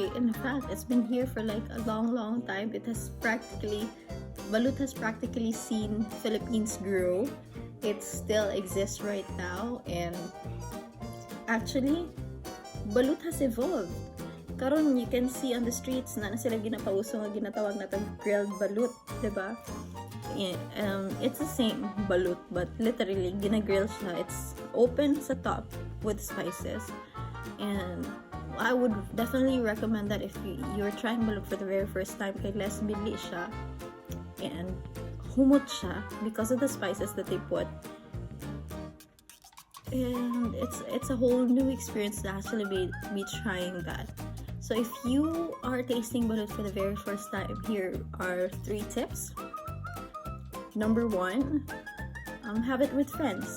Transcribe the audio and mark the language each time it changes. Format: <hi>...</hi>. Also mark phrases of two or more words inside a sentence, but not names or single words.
<en>In fact, it's been here for like a long time. Balut has practically seen Philippines grow. It still exists right now, and actually, balut has evolved.</en> <hil>Karon,</hil> <en>you can see on the streets</en> <hil>na sila ginapauso nga ginatawag na</hil> <en>grilled balut,</en> <hil>diba?</hil> <en>It's the same balut, but literally</en> <hil>ginagrill siya.</hil> <en>It's open sa top with spices, and I would definitely recommend that if you're trying balut for the very first time,</en> <hil>kay less bili siya and humot siya</hil> <en>because of the spices that they put. And it's a whole new experience to actually be trying that. So if you are tasting balut for the very first time, here are 3 tips. Number 1, have it with friends.</en>